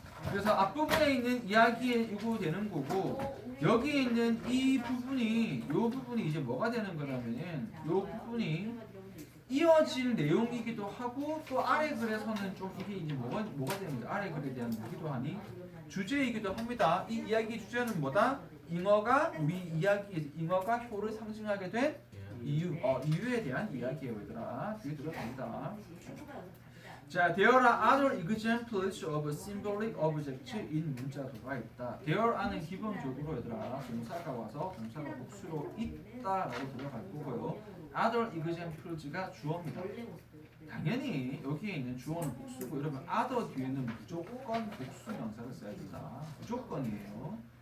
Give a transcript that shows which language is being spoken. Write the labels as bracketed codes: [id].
[ko] 그래서 앞부분에 있는 이야기에 이거 되는 거고 여기에 있는 이 부분이 이제 뭐가 되는 거냐면은 이 부분이 이어질 내용이기도 하고 또 아래 글에서는 좀 이게 이제 뭐가 되는 거야? 아래 글에 대한 뭐기도 하니 주제이기도 합니다. 이 이야기 주제는 뭐다? 잉어가 우리 이야기에서 잉어가 효를 상징하게 된 이유에 대한 이야기예요, 얘들아. 뒤에 들어갑니다. [en] 자, there are other examples of symbolic objects in 문자도가 있다. [ko] there are는 기본적으로 얘들아 동사가 와서 동사가 복수로 있다라고 들어갈 거고요. other examples가 주어입니다. 당연히 여기에 있는 주어는 복수고 여러분 other 뒤에는 무조건 복수 명사를 써야 된다. 무조건이에요.